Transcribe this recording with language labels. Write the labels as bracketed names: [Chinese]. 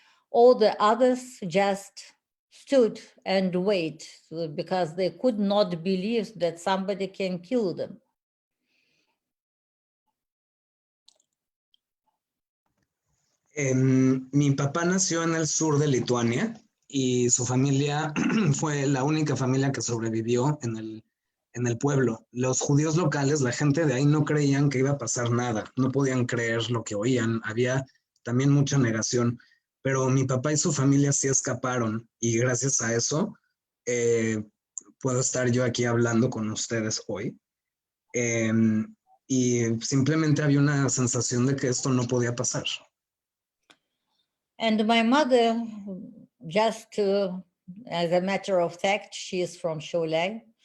[English] All the others just stood and wait because they could not believe that somebody can kill them. [Spanish] Mi papá nació en el sur de Lituania y su familia fue la única familia que sobrevivió en el pueblo. Los judíos locales, la gente de ahí, no creían que iba a pasar nada, no podían creer lo que oían, había también mucha negación, pero mi papá y su familia sí escaparon, y gracias a eso puedo estar yo aquí hablando con ustedes hoy. Y simplemente había una sensación de que esto no podía pasar. [English] And my mother, just as a matter of fact, she is from Šiauliai.